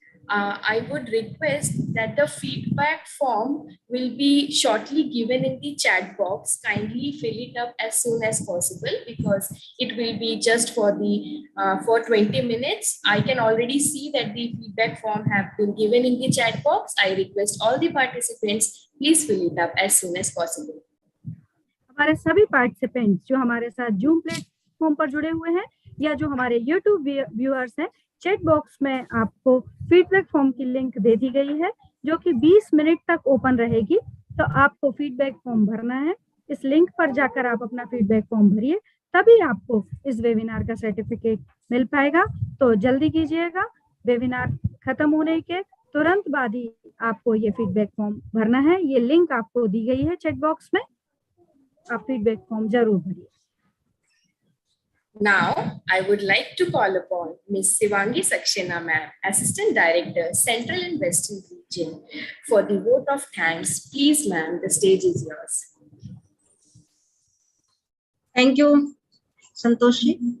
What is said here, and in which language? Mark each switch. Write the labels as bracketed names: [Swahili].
[English] I would request that the feedback form will be shortly given in the chat box. Kindly fill it up as soon as possible because it will be just for 20 minutes. I can already see that the feedback form have been given in the chat box. I request all the participants, please fill it up as soon as possible. [Hindi] हमारे सभी participants जो हमारे साथ zoom platform पर जुड़े हुए हैं या जो हमारे यूट्यूब व्यूअर्स हैं, चैट बॉक्स में आपको फीडबैक फॉर्म की लिंक दे दी गई है जो कि 20 मिनट तक ओपन रहेगी। तो आपको फीडबैक फॉर्म भरना है, इस लिंक पर जाकर आप अपना फीडबैक फॉर्म भरिए, तभी आपको इस वेबिनार का सर्टिफिकेट मिल पाएगा। तो जल्दी कीजिएगा, वेबिनार खत्म होने के तुरंत बाद ही आपको ये फीडबैक फॉर्म भरना है। ये लिंक आपको दी गई है चैट बॉक्स में, आप फीडबैक फॉर्म जरूर भरिए। [English] Now, I would like to call upon Ms. Sivangi Saxena ma'am, Assistant Director, Central and Western Region, for the vote of thanks. Please, ma'am, the stage is yours. Thank you, Santoshi.